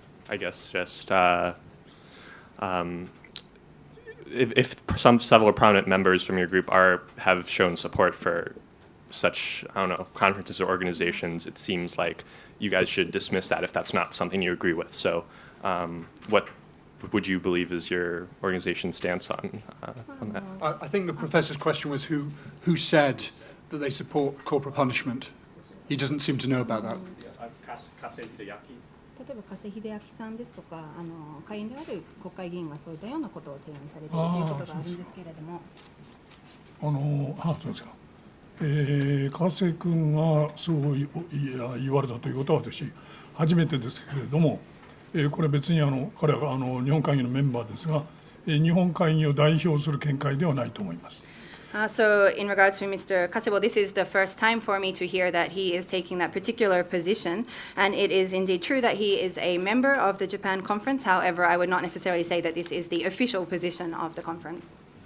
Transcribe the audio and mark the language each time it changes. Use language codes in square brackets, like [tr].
[en] I guess just if several prominent members from your group have shown support for such, I don't know, conferences or organizations, it seems like you guys should dismiss that if that's not something you agree with. So what would you believe is your organization's stance on that? I think the professor's question was who said that they support corporal punishment. He doesn't seem to know about that. [ja] 例えば加瀬秀明さんですとか会員である国会議員がそういったようなことを提案されているということがあるんですけれども。そうですか。加瀬君がそう言われたということは私初めてですけれども、これ別に彼は日本会議のメンバーですが、日本会議を代表する見解ではないと思います。 [en] So in regards to Mr. Kasebo, this is the first time for me to hear that he is taking that particular position, and it is indeed true that he is a member of the Japan conference. However, I would not necessarily say that this is the official position of the conference.